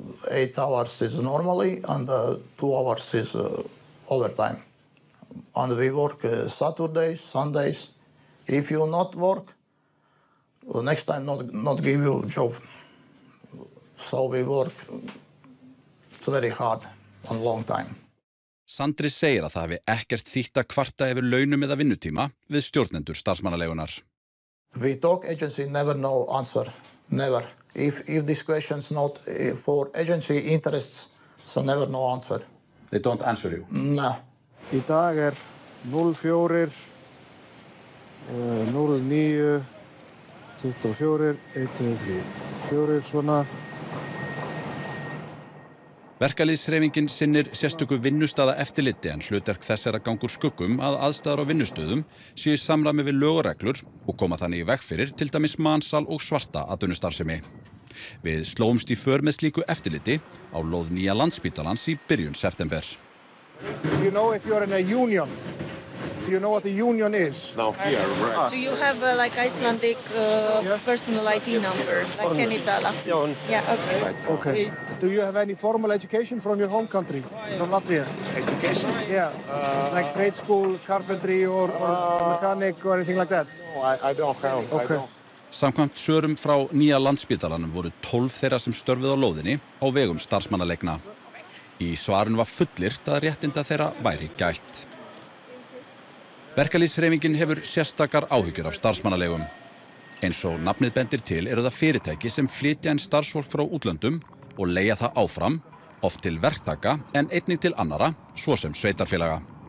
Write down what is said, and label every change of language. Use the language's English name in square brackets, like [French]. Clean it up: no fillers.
[English] 8 hours is normally and 2 hours is overtime. And we work Saturdays, Sundays. If you not work, next time not give you job. So we work very hard and long time. [Icelandic] Sandris segir að það hafi ekkert þýtt að kvarta yfir launum eða vinnutíma við stjórnendur starfsmannaleigunar. [English] We talk agency never know answer, never. If this question's not for agency interests, so never know answer. They don't answer you? No. [Icelandic] Í dag 04, 09, 24, 1, 2, 3, 4 svona. Verkalýðshreyfingin sinnir sérstöku vinnustaða eftirliti en hlutverk þess að ganga úr skuggum að aðstæður á vinnustöðum séu í samræmi við lög og reglur og koma þannig í veg fyrir til dæmis mansal og svarta atvinnustarfsemi. Við slóumst í för með slíku eftirliti á lóð nýja Landspítalans í byrjun september. [English] Do you know if you're in a union? Do you know what a union is? No, here, right. Do you have like Icelandic personal ID number, like Kenitala? Yeah, okay. Right. Okay. Do you have any formal education from your home country, from Latvia? Education? Yeah, like trade school, carpentry or mechanic or anything like that? No, I don't have. Okay. I don't. [Icelandic] Samkvæmt svörum frá nýja Landspítalanum voru 12 þeirra sem störfuðu á lóðinni á vegum starfsmannaleigna. Í svarinu var fullyrt að réttinda þeirra væri gætt. Verkalýðshreyfingin hefur sérstakar áhyggjur af starfsmannaleigum. Eins og nafnið bendir til það fyrirtæki sem flytja inn starfsfólk frá útlöndum og leigja það áfram, oft til verktaka en einnig til annara, svo sem sveitarfélaga.